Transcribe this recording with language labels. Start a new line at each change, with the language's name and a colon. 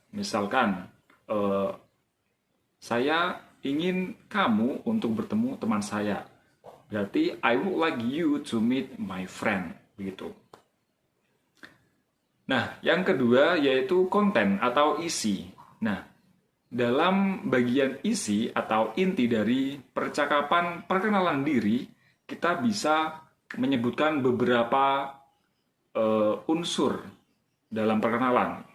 Indonesian: Misalkan, saya ingin kamu untuk bertemu teman saya. Berarti
English: I would like you to meet my friend,
Indonesian: begitu. Nah, yang kedua yaitu konten atau isi. Nah, dalam bagian isi atau inti dari percakapan perkenalan diri, kita bisa menyebutkan beberapa unsur dalam perkenalan.